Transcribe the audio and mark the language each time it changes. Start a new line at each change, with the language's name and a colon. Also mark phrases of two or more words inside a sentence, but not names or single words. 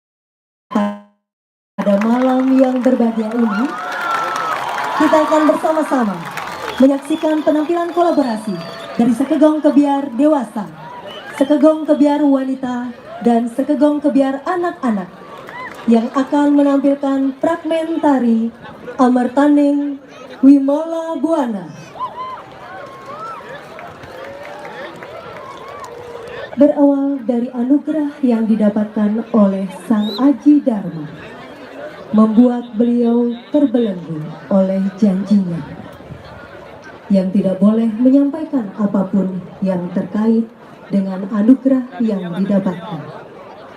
Indonesian: pada malam yang berbahagia ini, kita akan bersama-sama menyaksikan penampilan kolaborasi dari Sekegong Kebiar Dewasa, Sekegong Kebiar Wanita, dan Sekegong Kebiar Anak-anak yang akan menampilkan fragmen tari Amartaning Wimala Buana. Berawal dari anugerah yang didapatkan oleh Sang Aji Dharma, membuat beliau terbelenggu oleh janjinya yang tidak boleh menyampaikan apapun yang terkait dengan anugerah yang didapatkan.